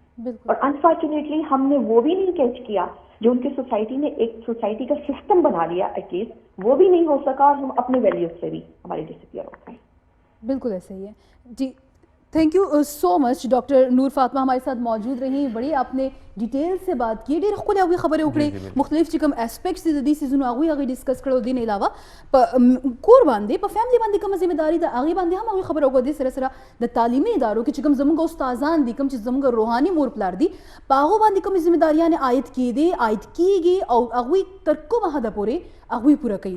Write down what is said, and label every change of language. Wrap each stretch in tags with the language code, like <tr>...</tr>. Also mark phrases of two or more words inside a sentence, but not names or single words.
<ur>اور انفارچونیٹلی ہم نے وہ بھی نہیں کیچ کیا جو ان کی سوسائٹی نے ایک سوسائٹی کا سسٹم بنا لیا,</ur> <en>at least</en> <ur>وہ بھی نہیں ہو سکا, اور ہم اپنے ویلیوز سے بھی ہمارے ڈسپیئر ہو گئے. بالکل ایسا ہی ہے جی.</ur> <en>thank you so much</en> <ur>ڈاکٹر نور فاطمہ ہمارے ساتھ موجود رہی. بڑی آپ نے ڈیٹیل سے بات کی,</ur> <ps>ډېر ښکلې هغوی خبرې وکړې, مختلف چې کوم اسپیکټس دي د دې څیزونو هغوی ډسکس کړل. دې نه علاوه په کور باندې په فیملی باندې کومه ذمہ داري ده هغې باندې هم هغوی خبره وکړه. دې سره سره د تعلیمي ادارو کې چې کوم زموږ استادان دي, کوم چې زموږ روحاني مور پلار دي, په هغو باندې کومې ذمہ داریانې عاید کېږي او هغوی تر کومه حده پورې هغوی پوره کوي.</ps>